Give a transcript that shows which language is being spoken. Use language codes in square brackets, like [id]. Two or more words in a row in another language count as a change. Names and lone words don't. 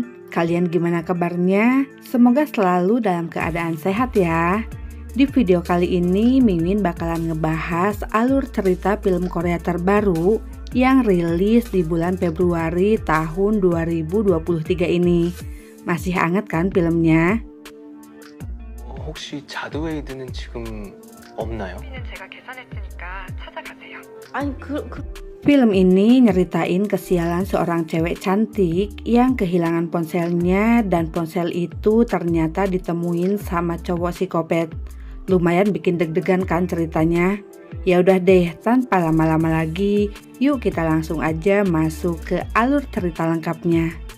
[id] Kalian gimana kabarnya? Semoga selalu dalam keadaan sehat ya. Di video kali ini Mimin bakalan ngebahas alur cerita film Korea terbaru yang rilis di bulan Februari tahun 2023 ini. Masih hangat kan filmnya? [ko] 혹시 자드웨이드는 지금 없나요? 제가 계산했으니까 찾아가세요. 아니 [id] Film ini nyeritain kesialan seorang cewek cantik yang kehilangan ponselnya dan ponsel itu ternyata ditemuin sama cowok psikopat. Lumayan bikin deg-degan kan ceritanya? Ya udah deh, tanpa lama-lama lagi, yuk kita langsung aja masuk ke alur cerita lengkapnya.